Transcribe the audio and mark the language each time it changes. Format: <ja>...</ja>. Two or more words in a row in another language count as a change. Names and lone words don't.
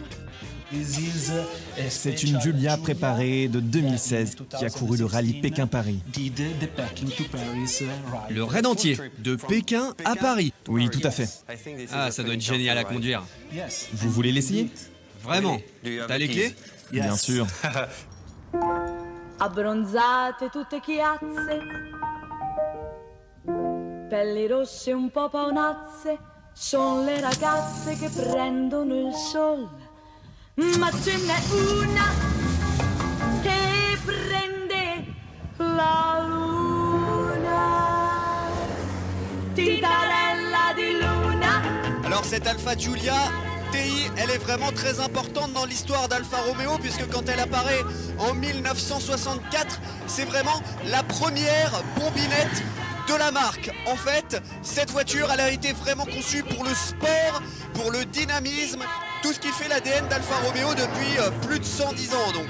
<fr>C'est une Giulia préparée de 2016 qui a couru le rallye Pékin-Paris. Le raid entier, de Pékin à Paris. Oui, tout à fait. Ah, ça doit être génial à conduire. Vous voulez l'essayer? Vraiment. T'as les clés? Bien sûr.</fr> <it>Abbronzate tutte chiazze, pelli rosse un po' paonazze, son le ragazze che prendono il sole, ma ce n'è una che prende la luna, tintarella di luna.</it> <fr>Alors cette Alfa Giulia TI, elle est vraiment très importante dans l'histoire d'Alfa Romeo puisque quand elle apparaît en 1964, c'est vraiment la première bombinette de la marque. En fait, cette voiture, elle a été vraiment conçue pour le sport, pour le dynamisme, tout ce qui fait l'ADN d'Alfa Romeo depuis plus de 110 ans donc.</fr>